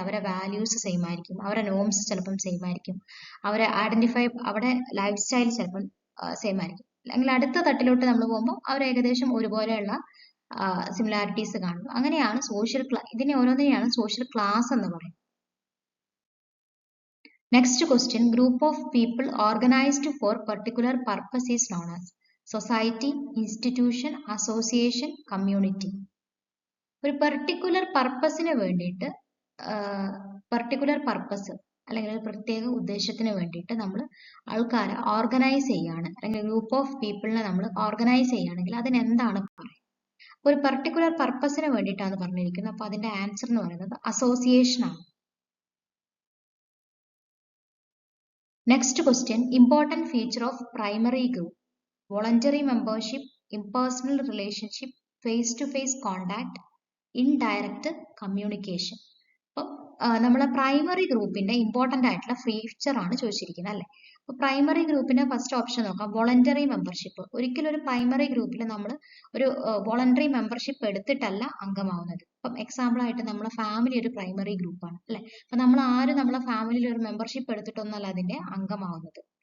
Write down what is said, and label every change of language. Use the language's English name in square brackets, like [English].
[Malayalam] അവരുടെ values same ആയിരിക്കും, അവരുടെ നോംസ് ചിലപ്പം സെയിം ആയിരിക്കും, അവരെ ഐഡന്റിഫൈ അവരുടെ ലൈഫ് സ്റ്റൈൽ ചിലപ്പം സെയിം ആയിരിക്കും. അല്ലെങ്കിൽ അടുത്ത തട്ടിലോട്ട് നമ്മൾ പോകുമ്പോൾ അവർ ഏകദേശം ഒരുപോലെയുള്ള സിമിലാരിറ്റീസ് കാണും. അങ്ങനെയാണ് സോഷ്യൽ ഇതിനെ ഓരോന്നിനെയാണ് സോഷ്യൽ ക്ലാസ് എന്ന് പറയുന്നത്. [English] Next question, group of people organized for particular purpose is known as society, institution, association, community. [Malayalam] ഒരു പെർട്ടിക്കുലർ പർപ്പസിന് വേണ്ടിയിട്ട് പെർട്ടിക്കുലർ പർപ്പസ് അല്ലെങ്കിൽ ഒരു പ്രത്യേക ഉദ്ദേശത്തിന് വേണ്ടിയിട്ട് നമ്മൾ ആൾക്കാരെ ഓർഗനൈസ് ചെയ്യാണ് അല്ലെങ്കിൽ ഗ്രൂപ്പ് ഓഫ് പീപ്പിളിനെ നമ്മൾ ഓർഗനൈസ് ചെയ്യുകയാണെങ്കിൽ അതിന് എന്താണ് പറയുക? ഒരു പെർട്ടിക്കുലർ പർപ്പസിന് വേണ്ടിയിട്ടാണ് പറഞ്ഞിരിക്കുന്നത്. അപ്പൊ അതിന്റെ ആൻസർ എന്ന് പറയുന്നത് അസോസിയേഷൻ ആണ്. [English] Next question, important feature of primary group: voluntary membership, impersonal relationship, face-to-face contact, indirect communication. [Malayalam] അപ്പം നമ്മളെ പ്രൈമറി ഗ്രൂപ്പിന്റെ ഇമ്പോർട്ടന്റ് ആയിട്ടുള്ള ഫീച്ചർ ആണ് ചോദിച്ചിരിക്കുന്നത് അല്ലെ. അപ്പൊ പ്രൈമറി ഗ്രൂപ്പിന്റെ ഫസ്റ്റ് ഓപ്ഷൻ നോക്കാം, വോളണ്ടറി മെമ്പർഷിപ്പ്. ഒരിക്കലും ഒരു പ്രൈമറി ഗ്രൂപ്പിൽ നമ്മൾ ഒരു വോളണ്ടറി മെമ്പർഷിപ്പ് എടുത്തിട്ടല്ല അംഗമാവുന്നത്. ഇപ്പം എക്സാമ്പിൾ ആയിട്ട് നമ്മളെ ഫാമിലി ഒരു പ്രൈമറി ഗ്രൂപ്പാണ് അല്ലെ. അപ്പൊ നമ്മൾ ആരും നമ്മളെ ഫാമിലിയിൽ ഒരു മെമ്പർഷിപ്പ് എടുത്തിട്ടൊന്നല്ല അതിന്റെ അംഗമാവുന്നത്.